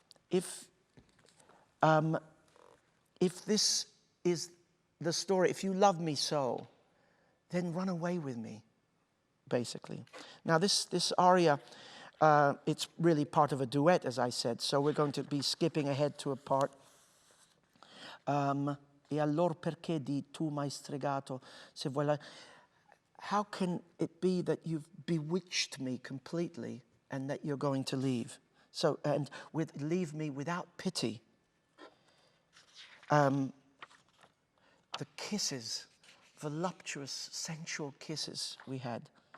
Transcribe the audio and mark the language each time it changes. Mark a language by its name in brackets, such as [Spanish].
[English] If this is the story, if you love me so, then run away with me, basically. Now this aria, it's really part of a duet, as I said, so we're going to be skipping ahead to a part. [Italian] E allor perché di tu m'hai stregato, se vuoi. [English] How can it be that you've bewitched me completely and that you're going to leave? So, and leave me without pity. The kisses, voluptuous, sensual kisses we had.